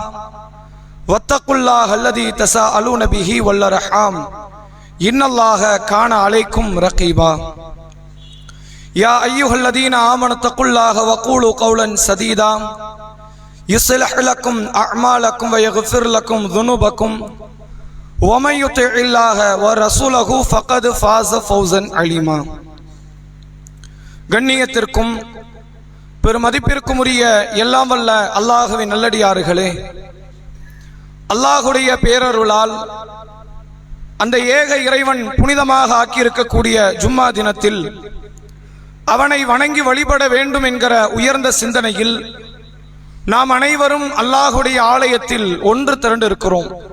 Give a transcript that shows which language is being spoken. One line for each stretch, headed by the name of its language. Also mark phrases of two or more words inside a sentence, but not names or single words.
Arabic: واتقوا الله الذي تساءلون به والأرحام إن الله كان عليكم رقيبا يا أيها الذين آمنوا اتقوا الله وقولوا قولا سديدا يصلح لكم أعمالكم ويغفر لكم ذنوبكم ومن يطع الله ورسوله فقد فاز فوزا عليما.
Tamil: கண்ணியத்திற்கும் பெருமதிப்பிற்கும் உரிய எல்லாம் வல்ல அல்லாஹ்வின் நல்லடியார்களே, அல்லாஹுடைய பேரருளால் அந்த ஏக இறைவன் புனிதமாக ஆக்கியிருக்கக்கூடிய ஜும்மா தினத்தில் அவனை வணங்கி வழிபட வேண்டும் என்கிற உயர்ந்த சிந்தனையில் நாம் அனைவரும் அல்லாஹுடைய ஆலயத்தில் ஒன்று திரண்டு இருக்கிறோம்.